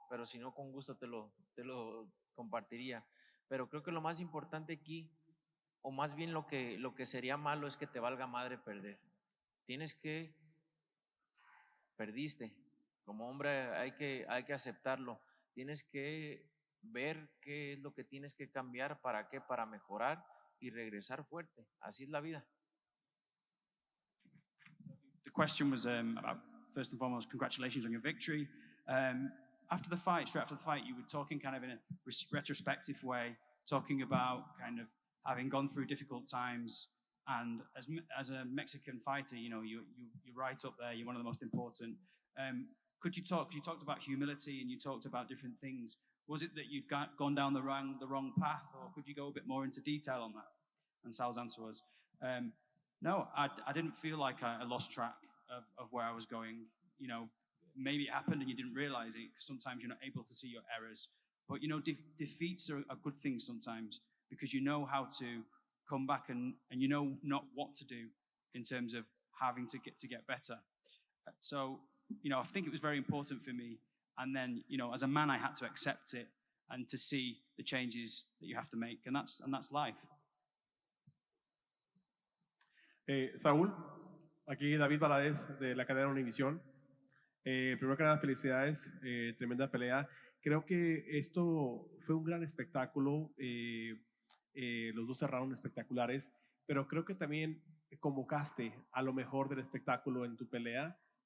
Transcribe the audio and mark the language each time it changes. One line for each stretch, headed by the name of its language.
Spanish: Pero si no, con gusto te lo compartiría. Pero creo que lo más importante aquí, o más bien lo que sería malo, es que te valga madre perder. Perdiste. Como hombre hay que aceptarlo. Tienes que ver qué es lo que tienes que cambiar, para mejorar y regresar fuerte. Así es la vida.
English: The question was about, first and foremost, congratulations on your victory. After the fight, straight after the fight, you were talking kind of in a retrospective way, talking about kind of having gone through difficult times. And as a Mexican fighter, you're right up there. You're one of the most important. You talked about humility and you talked about different things. Was it that you'd gone down the wrong path, or could you go a bit more into detail on that? And Sal's answer was, no, I didn't feel like I lost track of where I was going. Maybe it happened and you didn't realize it, because sometimes you're not able to see your errors. But, defeats are good things sometimes, because you know how to come back and you know not what to do in terms of having to get better. So, I think it was very important for me. And then, as a man, I had to accept it and to see the changes that you have to make. And that's life.
Spanish: Saúl, aquí David Benavidez de la cadena Univisión. Primero que nada, felicidades, tremenda pelea. Creo que esto fue un gran espectáculo. Los dos cerraron espectaculares, pero creo que también convocaste a lo mejor del espectáculo en tu pelea.